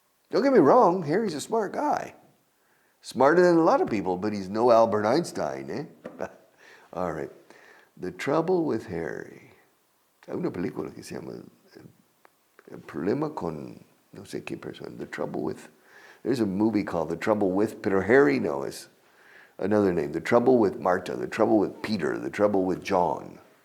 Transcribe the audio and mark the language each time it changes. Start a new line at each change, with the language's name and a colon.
English: Don't get me wrong, Harry's a smart guy. Smarter than a lot of people, but he's no Albert Einstein, eh? All right. The trouble with Harry.
Spanish: Hay una película que se llama El problema con no sé qué persona.
English: The trouble with. There's a movie called The Trouble With,
Spanish: pero
English: Harry no is another name. The trouble with Marta, the trouble with Peter, the trouble with John.